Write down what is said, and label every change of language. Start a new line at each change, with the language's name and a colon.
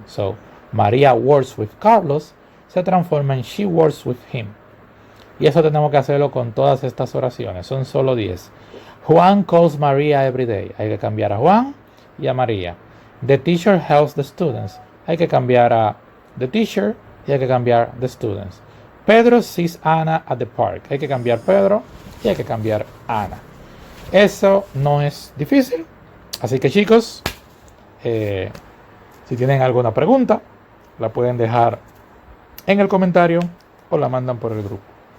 English: So, María works with Carlos
Spanish: se transforma en
English: she works with him.
Spanish: Y eso tenemos que hacerlo con todas estas oraciones. Son solo 10.
English: Juan calls Maria every day.
Spanish: Hay que cambiar a Juan y a María.
English: The teacher helps the students.
Spanish: Hay que cambiar a
English: the teacher
Spanish: y hay que cambiar
English: the students. Pedro sees Anna at the park.
Spanish: Hay que cambiar Pedro y hay que cambiar Ana. Eso no es difícil. Así que chicos, si tienen alguna pregunta, la pueden dejar en el comentario o la mandan por el grupo.